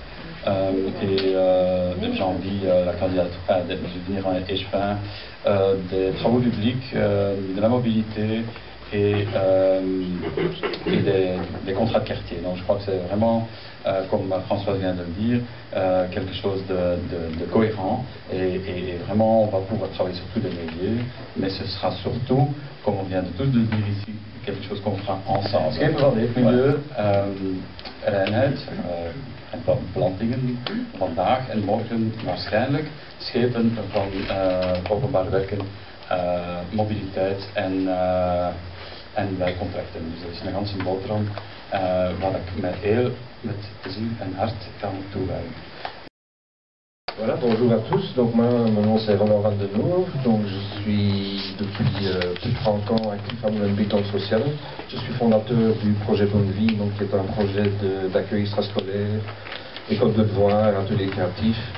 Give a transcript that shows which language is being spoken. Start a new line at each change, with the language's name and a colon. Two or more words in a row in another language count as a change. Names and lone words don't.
French: J'ai envie la candidature, de devenir un échevin des travaux publics, de la mobilité et des contrats de quartier. Donc je crois que c'est vraiment, comme Françoise vient de le dire, quelque chose de cohérent et vraiment on va pouvoir travailler sur tous les leviers, mais ce sera surtout, comme on vient de tous de le dire ici, quelque chose qu'on fera ensemble.
Dutch: En plantingen vandaag en morgen waarschijnlijk schepen van openbaar werken mobiliteit en bijcontracten. Dus dat is een ganse boterham waar ik met ziel en hart kan toewijden.
French: Voilà, bonjour à tous. Donc moi, mon nom c'est Roland Van den Hove. Donc je suis depuis plus de 30 ans actif à Molenbeek dans le social. Je suis fondateur du projet Bonne Vie, donc qui est un projet d'accueil extrascolaire, école de devoirs, atelier créatif.